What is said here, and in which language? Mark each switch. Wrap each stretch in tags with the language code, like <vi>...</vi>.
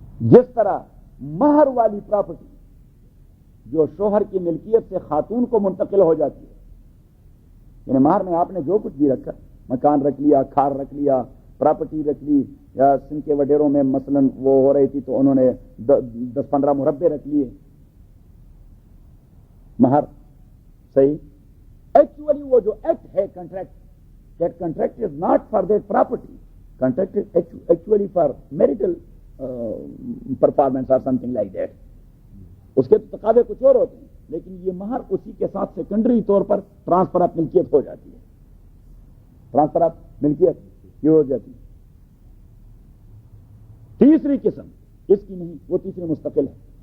<ur>جس طرح مہر والی پراپرٹی جو شوہر کی ملکیت سے خاتون کو منتقل ہو جاتی ہے، یعنی مہر میں آپ نے جو کچھ بھی رکھا، مکان رکھ لیا، کھار رکھ لیا، پراپرٹی رکھ لی، یا سن کے وڈیروں میں مثلا وہ ہو رہی تھی تو انہوں نے 10-15 مربے رکھ لیے، مہر صحیح. ایکچولی وہ جو ایکٹ ہے contract,</ur> <en>that contract is not for that property, contract is actually for marital performance or something like that.</en> <ur>اس کے تقاضے کچھ اور ہوتے ہیں، لیکن یہ مہر اسی کے ساتھ سیکنڈری طور پر ٹرانسفر آف ملکیت ہو جاتی ہے. ٹرانسفر آف ملکیت یہ ہو جاتی ہے. تیسری قسم اس کی نہیں، وہ تیسری مستقل ہے.</ur>